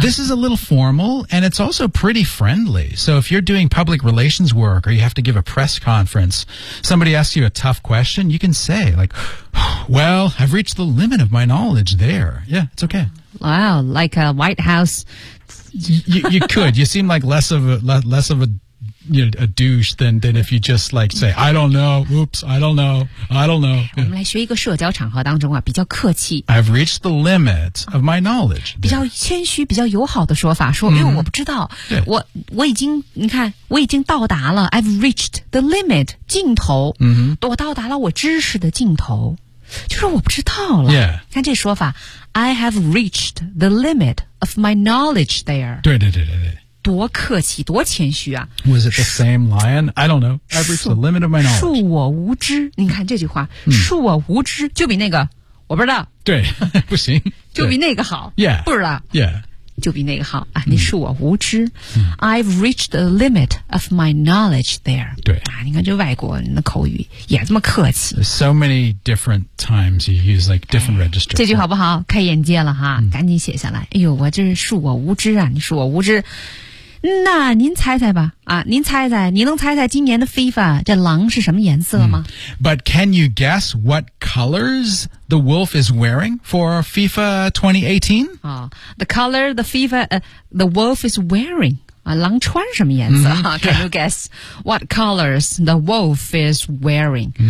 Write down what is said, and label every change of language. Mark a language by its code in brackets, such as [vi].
[en] ？This is a little formal, and it's also pretty friendly. So if you're doing public relations work or you have to give a press conference, somebody asks you a tough question, you can say like, "Well, I've reached the limit of my knowledge there." Yeah, it's okay. Wow, like a White House. you could. You seem like less of a you know, a douche than if you just like say, I don't know, oops, I don't know, I don't know. [zh] 我们来学一个社交场合当中啊，比较客气。 [en] I've reached the limit of my knowledge. [zh] 比较谦虚，比较友好的说法，说因为我不知道，我已经，你看，我已经到达了 ， [en] I've reached the limit， [zh] 尽头，我到达了我知识的尽头。就是我不知道了。 [en] Yeah. [zh] 看这说法 [en] ，I have reached the limit of my knowledge there. [zh] 对对对对对。多客气，多谦虚啊 [en] ！Was it the same lion? I don't know. I've reached the limit of my knowledge. [zh] 恕我无知。你看这句话，恕我无知，就比那个我不知道。对，不行。就比那个好。 [en] Yeah. [zh] 不知道。 [en] Yeah. [zh] 就比那个好啊！你恕我无知。 [en] I've reached the limit of my knowledge there. [zh] 对啊，你看这外国人的口语也这么客气。 [en] There's so many different times you use like different registers. [zh] 这句好不好？开眼界了哈，赶紧写下来。哎呦，我这是恕我无知啊！你恕我无知。那您猜猜吧，啊，您猜猜，你能猜猜今年的 FIFA 这狼是什么颜色吗？ [en] But can you guess what colors the wolf is wearing for FIFA 2018? The color the FIFA, the wolf is wearing. [zh] 啊，狼穿什么颜色？ [en] Can you guess what colors the wolf is wearing?